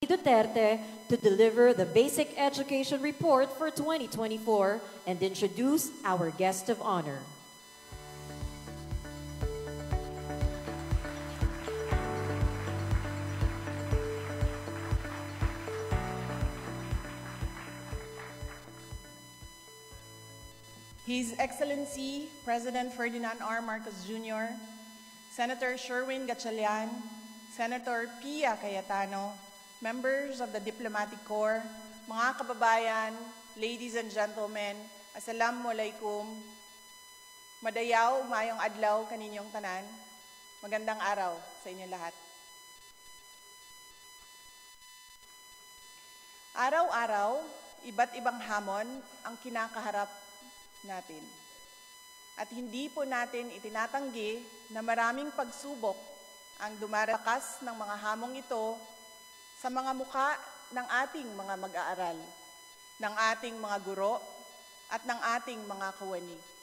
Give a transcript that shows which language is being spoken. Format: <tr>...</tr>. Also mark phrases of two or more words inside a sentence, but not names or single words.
<en>Duterte to deliver the Basic Education Report for 2024 and introduce our guest of honor. His Excellency President Ferdinand R. Marcos Jr., Senator Sherwin Gatchalian, Senator Pia Cayetano, members of the Diplomatic Corps,</en> <tl>mga kababayan,</tl> <en>ladies and gentlemen, Assalamualaikum,</en> <ceb>madayaw, mayong adlaw kaninyong tanan,</ceb> <tl>magandang araw sa inyo lahat. Araw-araw, iba't ibang hamon ang kinakaharap natin. At hindi po natin itinatanggi na maraming pagsubok ang dumarakas ng mga hamong ito sa mga muka ng ating mga mag-aaral, ng ating mga guro, at ng ating mga kawani.</tl>